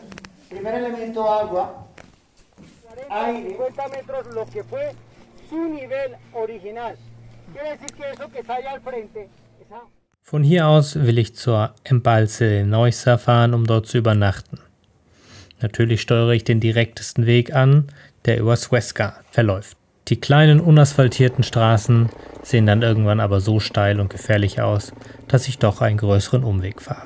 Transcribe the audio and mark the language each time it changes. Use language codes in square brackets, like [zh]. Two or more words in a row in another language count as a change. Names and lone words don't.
[es] Primer elemento, agua, aire. 50 metros lo que fue su nivel original. Quiere decir que eso que está allá al frente, esa... [de] Von hier aus will ich zur Embalse de Neusser fahren, um dort zu übernachten. Natürlich steuere ich den direktesten Weg an, der über Huesca verläuft. Die kleinen unasphaltierten Straßen sehen dann irgendwann aber so steil und gefährlich aus, dass ich doch einen größeren Umweg fahre.